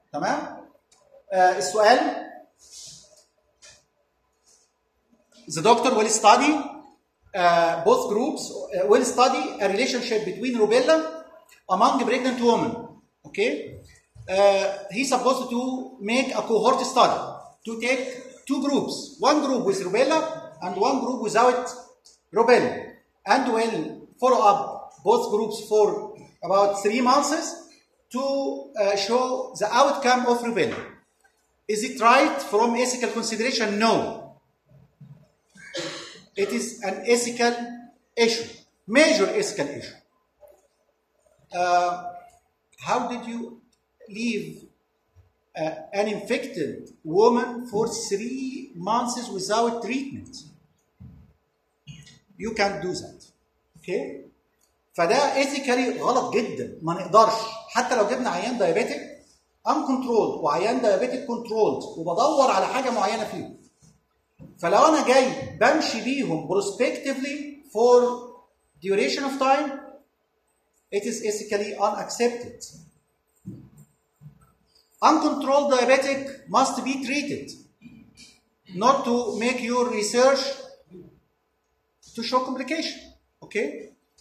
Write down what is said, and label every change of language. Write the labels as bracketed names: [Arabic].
[English] تمام؟ السؤال the doctor will study both groups will study a relationship between rubella among pregnant women. Okay? He supposed to make a cohort study to take two groups, one group with rubella and one group without rubella. And will follow up both groups for about 3 months to show the outcome of rebellion. Is it right from ethical consideration? No. It is an ethical issue, major ethical issue. How did you leave an infected woman for 3 months without treatment? You can't do that. Okay? [Arabic] فده ethically غلط جدا. ما نقدرش. حتى لو جبنا عيان diabetic uncontrolled وعيان diabetic controlled وبدور على حاجة معينة فيه. [English] فلو أنا جاي بمشي بيهم prospectively for duration of time, it is ethically unaccepted. Uncontrolled diabetic must be treated, not to make your research to show complication. Okay?